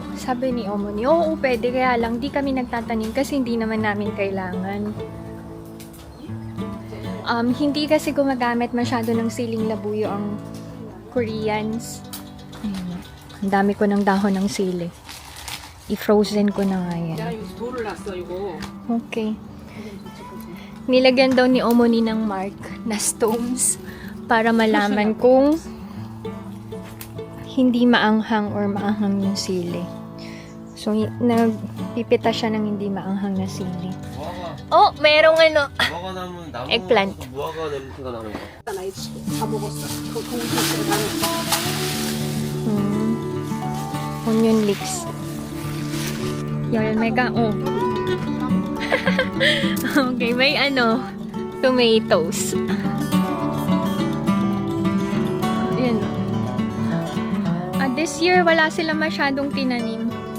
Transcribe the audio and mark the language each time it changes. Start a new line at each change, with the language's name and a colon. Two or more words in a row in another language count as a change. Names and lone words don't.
Filipino: Sabi ni Omoni, oo, pwede, kaya lang di kami nagtatanim kasi hindi naman namin kailangan. Hindi kasi gumagamit masyado ng siling labuyo ang Koreans. Ayun. Ang dami ko ng dahon ng sili. I-frozen ko na nga yan.
Korean: 야, 이거 돌을 놨어, 이거.
Filipino: Okay. Nilagyan daw ni Omoni ng mark na stones para malaman kung hindi maanghang or maanghang yung sili. So, nagpipita siya ng hindi maanghang na sili. Oh, merong ano.
Korean: 무화과 나무는 나무 Eggplant. 무화과 냄새가 나는 거야. 나 이거 다 먹었어. 그 동시에 나는
English: Onion leeks.
Filipino: Mega, oh. Okay, may ano, tomatoes. Yan.
English: This year,
Filipino: wala sila masyadong tinanim.